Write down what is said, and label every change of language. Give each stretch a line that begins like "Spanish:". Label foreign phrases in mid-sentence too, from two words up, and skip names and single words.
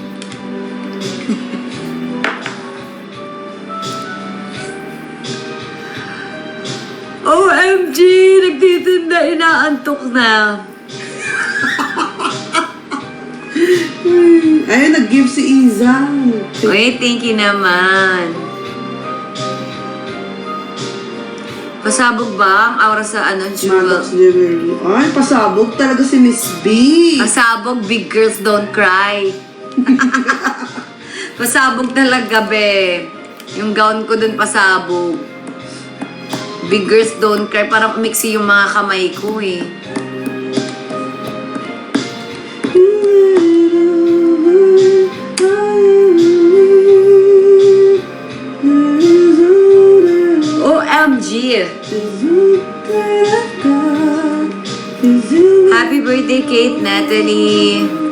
English: OMG!
Filipino: Nagtitinda, inaantok na. Ayun, nag-give si Izang.
English: Wait, thank you naman.
Filipino: Pasabog ba ang aura sa ano, jewel? Maddox Jewelry. Ay, pasabog talaga si Miss B. Pasabog,
English: big girls don't cry.
Filipino: Pasabog talaga, be. Yung gown ko dun pasabog.
English: Big girls don't cry.
Filipino: Parang umiksi yung mga kamay ko eh.
English: OMG! Happy birthday, Kate Natalie!